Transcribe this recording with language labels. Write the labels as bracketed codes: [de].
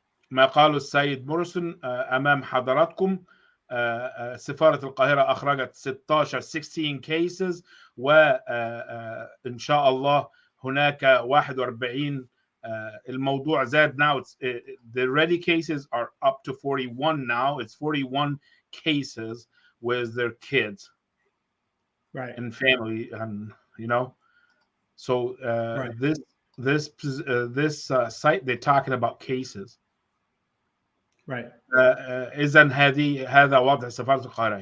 [ar] ما قاله السيد موريسون أمام حضراتكم. سفارة القاهرة أخرجت 16 cases وإن شاء الله هناك 41. الموضوع زاد now. [en] The ready cases are up to 41 now. It's 41 cases with their kids, right, and family, and you know. So this site they're talking about cases. Right. [ar] إذن هذا وضع سفارة القاهرة.